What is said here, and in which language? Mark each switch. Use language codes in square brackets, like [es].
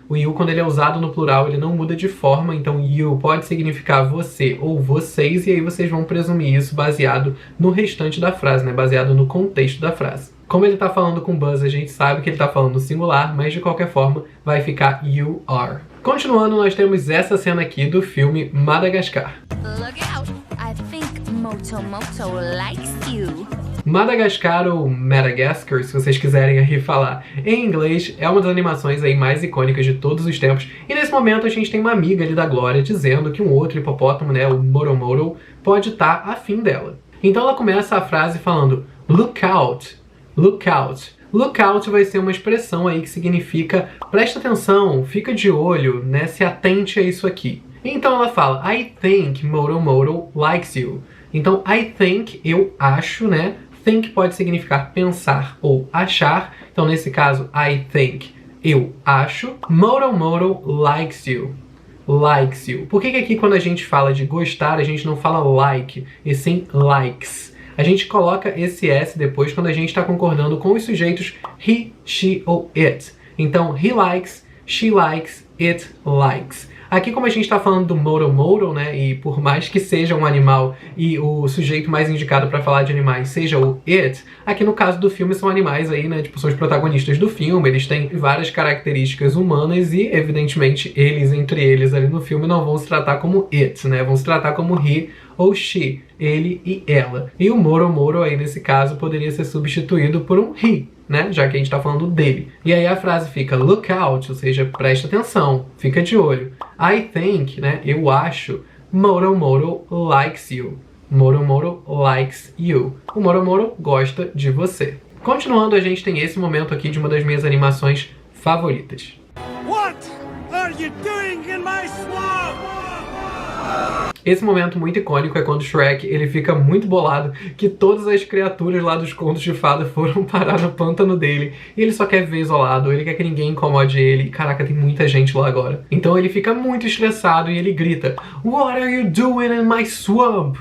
[pt] O you, quando ele é usado no plural, ele não muda de forma. Então, you pode significar você ou vocês, e aí vocês vão presumir isso baseado no restante da frase, né? Baseado no contexto da frase. Como ele tá falando com Buzz, a gente sabe que ele tá falando no singular, mas de qualquer forma vai ficar you are. Continuando, nós temos essa cena aqui do filme Madagascar. [en] Look out! I think Moto likes you. [pt] Madagascar ou Madagascar, se vocês quiserem aí falar em inglês, é uma das animações aí mais icônicas de todos os tempos. E nesse momento a gente tem uma amiga ali da Glória dizendo que um outro hipopótamo, né, o Moro, pode estar afim dela. Então ela começa a frase falando [en] look out, look out. [pt] Look out vai ser uma expressão aí que significa presta atenção, fica de olho, né, se atente a isso aqui. Então ela fala [en] I think Moro likes you. [pt] Então [en] I think, [pt] eu acho, né? Think pode significar pensar ou achar. Então nesse caso [en] I think, [pt] eu acho. [en] Moro likes you. Likes you. [pt] Por que aqui quando a gente fala de gostar, a gente não fala like, e sim likes? A gente coloca esse S depois quando a gente está concordando com os sujeitos he, she ou it. Então, [en] he likes, she likes, it likes. [pt] Aqui, como a gente está falando do Moro, né, e por mais que seja um animal e o sujeito mais indicado para falar de animais seja o it, aqui no caso do filme são animais aí, né, tipo, são os protagonistas do filme, eles têm várias características humanas e, evidentemente, eles, entre eles ali no filme, não vão se tratar como it, né, vão se tratar como he ou she, ele e ela. E o Moro aí, nesse caso, poderia ser substituído por um he, né? Já que a gente tá falando dele. E aí a frase fica [en] look out, [pt] ou seja, presta atenção, fica de olho. [en] I think, [pt] né? Eu acho. [en] Moro likes you. Moro likes you. [pt] O Moro gosta de você. Continuando, a gente tem esse momento aqui de uma das minhas animações favoritas. [en] What are you doing in my swamp? [pt] Esse momento muito icônico é quando o Shrek ele fica muito bolado que todas as criaturas lá dos contos de fada foram parar no pântano dele e ele só quer viver isolado, ele quer que ninguém incomode ele. Caraca, tem muita gente lá agora. Então ele fica muito estressado e ele grita [en] What are you doing in my swamp?